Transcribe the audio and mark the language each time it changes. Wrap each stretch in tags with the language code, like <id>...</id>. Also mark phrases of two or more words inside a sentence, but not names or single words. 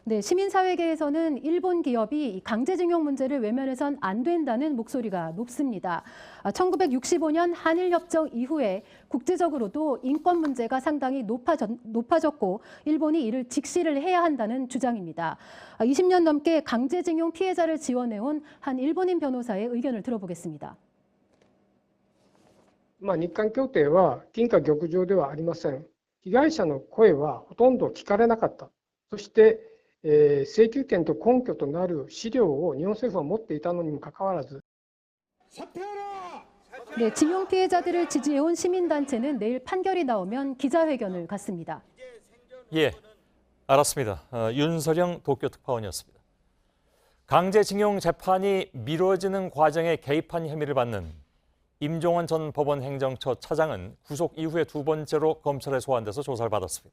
<ko>네, 시민사회계에서는 일본 기업이 이 강제징용 문제를 외면해선 안 된다는 목소리가 높습니다. 1965년 한일협정 이후에 국제적으로도 인권 문제가 상당히 높아졌고 일본이 이를 직시를 해야 한다는 주장입니다. 20년 넘게 강제징용 피해자를 지원해온 한 일본인 변호사의 의견을 들어보겠습니다.</ko> <ja>日韓協定は金貨玉状ではありません。被害者の声はほとんど聞かれなかった。そして、請求権と根拠となる資料を日本政府は持っていたのにもかかわらず</ja> <ko>네, 징용 피해자들을 지지해온 시민단체는 내일 판결이 나오면 기자회견을 갖습니다. 예, 알았습니다. 윤서령 도쿄특파원이었습니다. 강제징용 재판이 미뤄지는 과정에 개입한 혐의를 받는 임종원 전 법원 행정처 차장은 구속 이후에 두 번째로 검찰에 소환돼서 조사를 받았습니다.</ko>